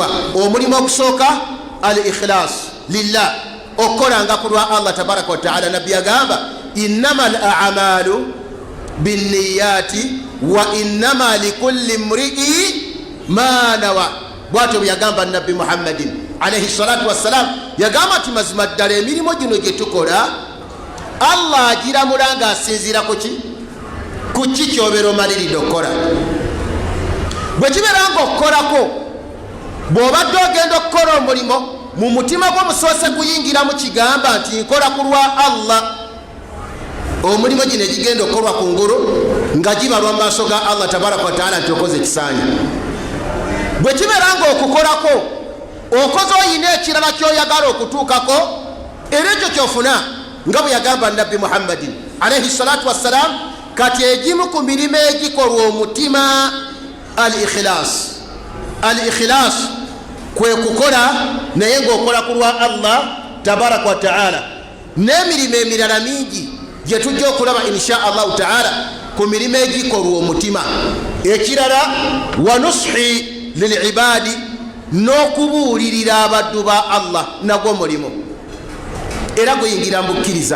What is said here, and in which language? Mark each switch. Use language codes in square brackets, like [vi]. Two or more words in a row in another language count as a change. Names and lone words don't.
[lg] Omulimu ogusooka [ar] الإخلاص لله [lg] okukolanga ku lwa Allah [ar] تبارك وتعالى. [lg] Nabbi agamba [ar] إنما الأعمال بالنيات وإنما لكل امرئ ما نوى. [lg] Bwatyo byagamba Nabbi Muhammadin [ar] عليه الصلاة والسلام, [lg] yagamba nti mazima ddala emirimu gino gye tukola Allah agiramula nga asinziira ku ki kyobeera omaliridde okukola. Bwe kibeera nga okukolako bw'obadde ogenda okukola omulimo mu mutima gwo musoose kuyingiramu kigamba nti nkola ku lwa Allah, omulimo gino egigenda okukolwa ku ngulu nga gibalwa mu maaso ga Allah [ar] تبارك وتعالى [lg] nti okoze kisaanya. Bwe kibeera nga okukolako okoze oyina ekirala kyoyagala okutuukako era ekyo kyofuna nga bwe yagamba Nabbi Muhammadin [ar] عليه الصلاة والسلام, [lg] kati egimu ku mirimu egikolwa omutima [ar] الإخلاص. الإخلاص [lg] kwe kukola naye ng'okola ku lwa Allah [ar] تبارك وتعالى. [lg] N'emirimu emirala mingi gye tujja okulaba [ar] إن شاء الله تعالى [lg] ku mirimu egikolwa omutima. Ekirala [ar] والنصح للعباد, [lg] n'okubuulirira abaddu ba Allah nagwo mulimo era guyingira mbukkiriza.